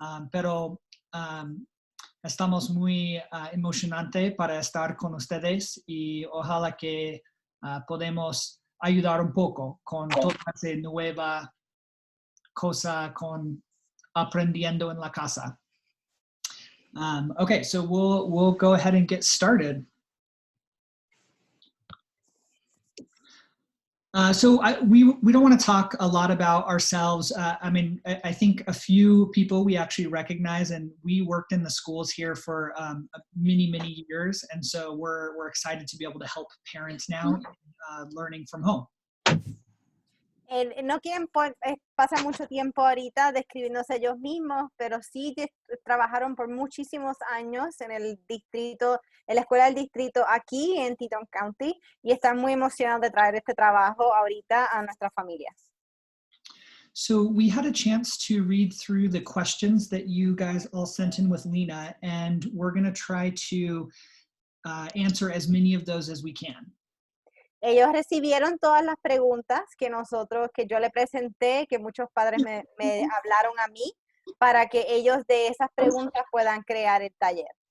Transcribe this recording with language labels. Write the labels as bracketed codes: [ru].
[es] Pero estamos muy emocionantes para estar con ustedes y ojalá que podemos ayudar un poco con toda esa nueva cosa con aprendiendo en la casa. [en] Okay, so we'll go ahead and get started. So we don't want to talk a lot about ourselves. I mean, I think a few people we actually recognize, and we worked in the schools here for many years, and so we're excited to be able to help parents now learning from home. [es] No quieren pasar mucho tiempo ahorita describiéndose ellos mismos, pero sí trabajaron por muchísimos años en el distrito, en la escuela del distrito aquí en Teton County y están muy emocionados de traer este trabajo ahorita a nuestras familias. [en] So we had a chance to read through the questions that you guys all sent in with Lina, and we're going to try to answer as many of those as we can. [es] Ellos recibieron todas las preguntas que yo le presenté, que muchos padres me hablaron a mí, para que ellos de esas preguntas puedan crear el taller.